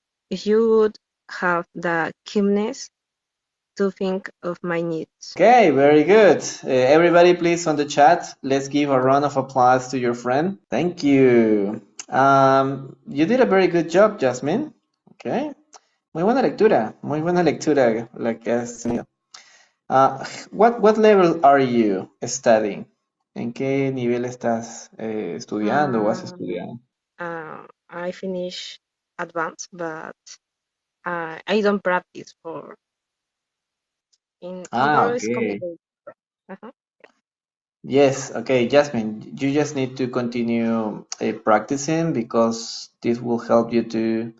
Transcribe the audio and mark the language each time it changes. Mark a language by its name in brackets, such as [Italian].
[English] If you would have the keenness to think of my needs. Okay, very good. Everybody, please, on the chat, let's give a round of applause to your friend. Thank you. You did a very good job, Jasmine. Okay. [Spanish] Muy buena lectura la que has tenido. [English] What level are you studying? [Spanish] ¿En qué nivel estás estudiando o has Um, estudiado? [English] I finish advanced, but I don't practice for in Peru is Okay. complicated. Uh-huh. Yes, okay, Jasmine, you just need to continue practicing because this will help you to...